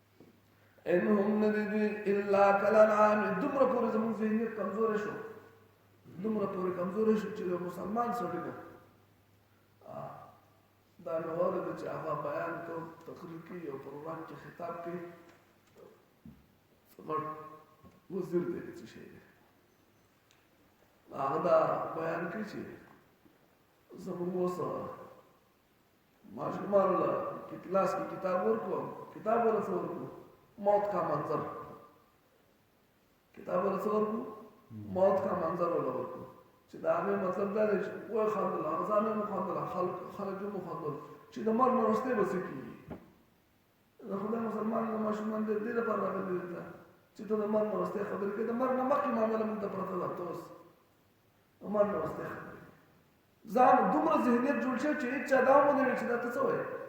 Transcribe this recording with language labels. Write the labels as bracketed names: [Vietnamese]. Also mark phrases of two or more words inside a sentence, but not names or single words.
[Arabic] ان هم [Pashto] نه دي [Arabic] الا کالانعام [Pashto] دومره پورې زموږ ذهنیت کمزوری شو دومره پورې کمزوری شو چې د مسلمان سړي نه دا مې واورېده چې هغه بیان کو تقریر کې او پروګرام کې خطاب کوي غټ وزیر دی څه شی دی هغه دا بیان کوي چې زموږ اوس ماشومان له کلاس کې کتاب ورکوم کتاب ورکوم موت کا منظر کتاب ورکوم موت کا منظر ورکوم چې دا هغه مطلب دا دی چې وای خاندل هغه ځان مو خاندل خلک مو خاندل چې د مرګ نه وروسته به څه کېږي د خدای مسلمان له ماشومان دې لپاره راغلي دي چې ته د مرګ نه وروسته خبرې کوې د مرګ نه مخکې معامله موږ ته پرته ده ته اوس د مرګ نه وروسته خبرې ځان دومره ذهنیت جوړ شوی چې هېڅ چا دا ونه وایي چې دا ته څه وایې